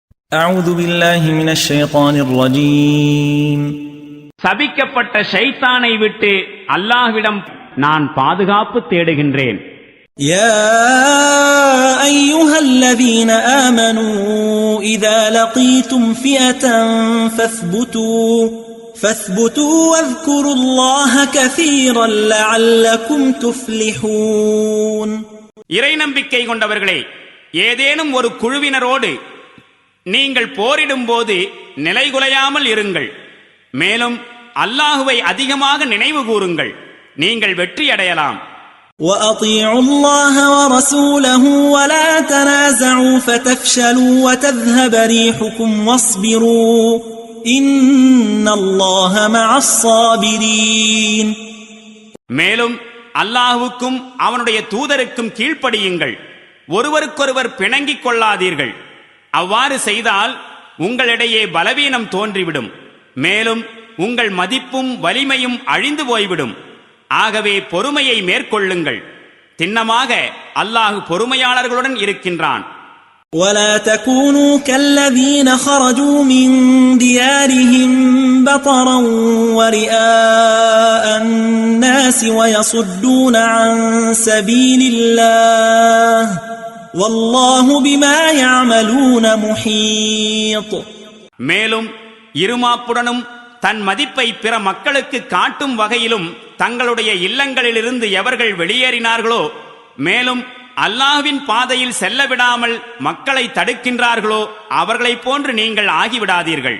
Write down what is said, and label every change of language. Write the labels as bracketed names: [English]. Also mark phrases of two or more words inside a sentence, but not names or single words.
[Arabic] أعوذ بالله من الشيطان الرجيم. [Tamil] சபிக்கப்பட்ட ஷைத்தானை விட்டு அல்லாஹ்விடம் நான் பாதுகாப்பு தேடுகின்றேன். [Arabic] يا أيها الذين آمنوا إذا لقيتم فئة فاثبتوا واذكروا الله كثيرا لعلكم تفلحون. [Tamil] இறை நம்பிக்கை கொண்டவர்களே, ஏதேனும் ஒரு குழுவினரோடு நீங்கள் போரிடும் போது நிலைகுலையாமல் இருங்கள். மேலும் அல்லாஹுவை அதிகமாக நினைவு கூறுங்கள், நீங்கள் வெற்றி அடையலாம். [Arabic] وأطيعوا الله ورسوله ولا تنازعوا فتفشلوا وتذهب ريحكم واصبروا إن الله مع الصابرين. [Tamil] மேலும் அல்லாஹுவுக்கும் அவனுடைய தூதருக்கும் கீழ்ப்படியுங்கள், ஒருவருக்கொருவர் பிணங்கிக் கொள்ளாதீர்கள். அவ்வாறு செய்தால் உங்களிடையே பலவீனம் தோன்றிவிடும், மேலும் உங்கள் மதிப்பும் வலிமையும் அழிந்து போய்விடும். ஆகவே பொறுமையை மேற்கொள்ளுங்கள், திண்ணமாக அல்லாஹ் பொறுமையாளர்களுடன் இருக்கின்றான். [Arabic] ولا تكونوا كالذين خرجوا من ديارهم بطرا ورئاء الناس ويصدون عن سبيل الله والله بما يعملون محيط. [Tamil] மேலும் இருமாப்புடனும் தன் மதிப்பை பிற மக்களுக்கு காட்டும் வகையிலும் தங்களுடைய இல்லங்களிலிருந்து எவர்கள் வெளியேறினார்களோ, மேலும் அல்லாஹ்வின் பாதையில் செல்ல விடாமல் மக்களை தடுக்கின்றார்களோ, அவர்களைப் போன்று நீங்கள் ஆகிவிடாதீர்கள்.